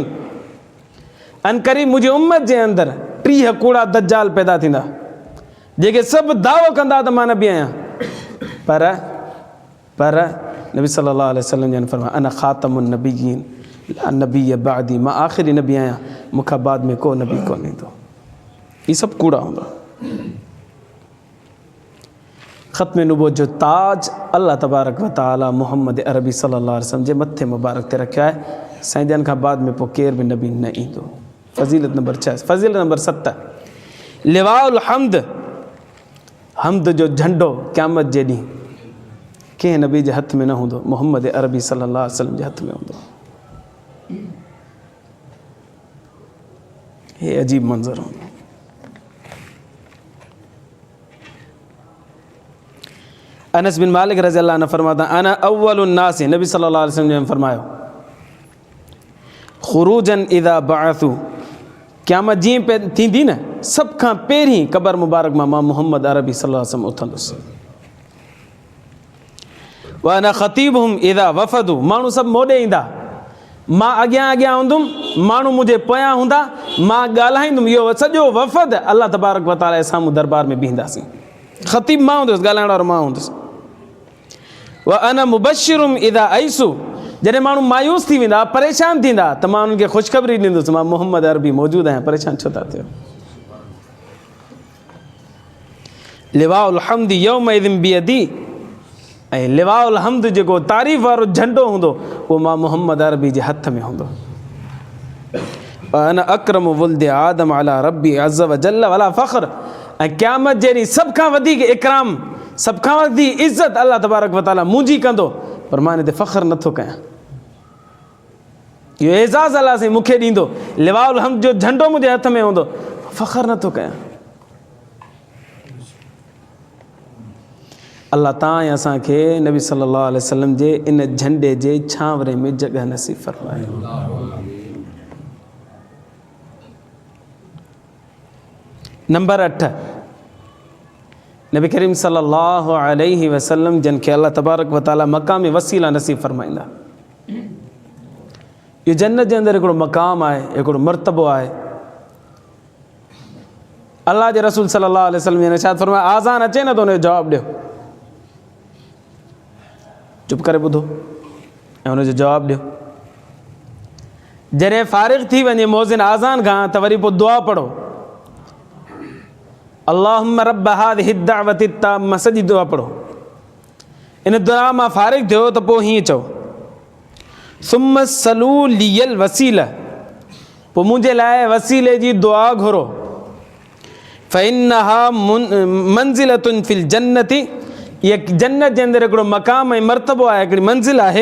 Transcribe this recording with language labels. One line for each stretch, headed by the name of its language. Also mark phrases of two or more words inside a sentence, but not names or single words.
Sindhi: अनकरीब मुंहिंजी उम्मत जे अंदरि 30 कूड़ा दज्जाल पैदा थींदा जेके सभु दावो कंदा त मां नबी आहियां, पर नबी
Arabic: صلى الله عليه وسلم
Sindhi: जन फरमाया
Arabic: أنا خاتم النبيين لا نبي بعدي,
Sindhi: मां आख़िरी नबी आहियां, मूंखां बाद में को नबी कोन ईंदो। ये सभु कूड़ा हूंदा। ख़त्म नबूवत जो ताज
Arabic: الله تبارك وتعالى
Sindhi: मोहम्मद अरबी
Arabic: صلى الله عليه وسلم
Sindhi: जे मथे मुबारक ते रखियो आहे। साईं जन खां बाद में पोइ केर बि नबी न ईंदो। फ़ज़ीलत नंबर 6, फ़ज़ीलत नंबर 7
Arabic: لواء الحمد,
Sindhi: हम्द जो झंडो क़यामत जे ॾींहुं कंहिं नबी जे हथ में न हूंदो, मोहम्मद अरबी
Arabic: صلى الله عليه وسلم
Sindhi: जे हथ में हूंदो। हे अजीब मंज़र हूंदो। अनस बिन मालिक
Arabic: رضي الله عنه
Sindhi: फरमाता
Arabic: أنا أول الناس,
Sindhi: नबी
Arabic: صلى الله عليه وسلم
Sindhi: ने फरमायो
Arabic: خروجا إذا بعثوا,
Sindhi: क़यामत जीअं थींदी न सभ खां पहिरीं क़बर मुबारक मां मोहम्मद अरबी
Arabic: صلى الله عليه وسلم
Sindhi: उथंदुसि।
Arabic: وأنا خطيبهم إذا وفدوا,
Sindhi: माण्हू सभु मोॾे ईंदा, मां अॻियां अॻियां हूंदुमि, माण्हू मुंहिंजे पोयां हूंदा, मां ॻाल्हाईंदुमि, इहो सॼो वफ़द
Arabic: الله تبارك وتعالى
Sindhi: जे साम्हूं दरबार में बीहंदासीं। ख़तीब मां हूंदुसि, ॻाल्हाइण वारो मां हूंदुसि।
Arabic: وأنا مبشرهم إذا أيسوا,
Sindhi: जॾहिं माण्हू मायूस थी वेंदा, परेशान थींदा, त मां उन्हनि खे ख़ुशख़बरी ॾींदुसि मां मोहम्मद अरबी मौजूदु आहियां, परेशान छो था थियो।
Arabic: لواء الحمد يومئذ بيدي,
Sindhi: ऐं
Arabic: لواء الحمد
Sindhi: जेको तारीफ़ वारो झंडो हूंदो उहो मां मोहम्मद अरबी जे हथ में हूंदो।
Arabic: أنا أكرم ولد آدم على ربي عز وجل ولا فخر,
Sindhi: ऐं क़यामत जहिड़ी सभ खां वधीक इकराम, सभ खां वधीक इज़त
Arabic: الله تبارك وتعالى
Sindhi: मुंहिंजी कंदो, पर मां हिन ते फ़ख्र नथो कयां। इहो एज़ाज़ अल्लाह साईं मूंखे ॾींदो,
Arabic: لواء الحمد
Sindhi: जो झंडो मुंहिंजे हथ में हूंदो, फ़ख्र नथो कयां। अल्लाह तां ऐं असांखे नबी
Arabic: صلى الله عليه وسلم
Sindhi: जे इन झंडे जे छांवरे में जॻह नसीब फरमाए। नंबर 8 नबी करीम
Arabic: صلى الله عليه وسلم
Sindhi: जिन खे
Arabic: الله تبارك وتعالى
Sindhi: मक़ाम वसीला नसीब फरमाईंदा। इहो जन्नत जे अंदरि हिकिड़ो मक़ाम आहे, हिकिड़ो मर्तबो आहे। अल्लाह जे रसूल
Arabic: صلى الله عليه وسلم
Sindhi: जिन इरशाद फरमाया आज़ान अचे न त हुनजो जवाबु ॾियो, चुप करे ॿुधो ऐं हुनजो जवाबु ॾियो। जॾहिं फ़ारिग़ थी वञे मोज़िन आज़ान खां त वरी पोइ दुआ पढ़ो,
Arabic: اللهم رب هذه الدعوة التامة,
Sindhi: सॼी दुआ पढ़ो। इन दुआ मां फ़ारिग़ थियो त पोइ हीअं चओ,
Arabic: ثم سلوا لي الوسيلة,
Sindhi: पोइ मुंहिंजे लाइ वसीले जी दुआ घुरो।
Arabic: فإنها منزلة في الجنة,
Sindhi: इहा जन्नत जे अंदरि हिकिड़ो मक़ाम ऐं मर्तबो आहे, हिकिड़ी मंज़िल आहे।